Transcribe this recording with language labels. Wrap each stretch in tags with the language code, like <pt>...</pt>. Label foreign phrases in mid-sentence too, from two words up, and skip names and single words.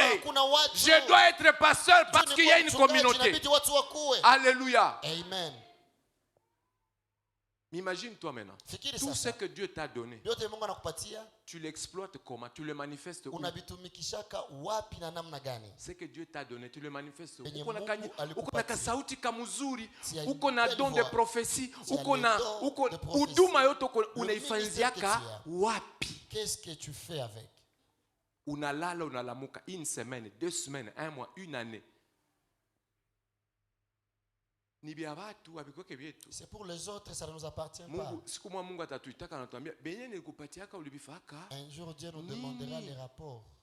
<fr>Je dois être pasteur parce qu'il y a une communauté. Alléluia. Amen. Imagine-toi maintenant. Tout ce que Dieu t'a donné, tu l'exploites comment? Tu le manifestes où? Ce que Dieu t'a donné, tu le manifestes où?</fr> <sw>Uko na kasauti kamuzuri, uko na</sw> <fr>don de prophétie,</fr> <sw>uko na huduma yote unaifanyiziaka wapi?</sw> <fr>Qu'est-ce que tu fais avec?</fr> <sw>Unalala unalamuka</sw> <fr>une semaine, 2 semaines, 1 mois, 1 année. C'est pour les autres, ça ne nous appartient pas. Un jour Dieu nous demandera les rapports.</fr>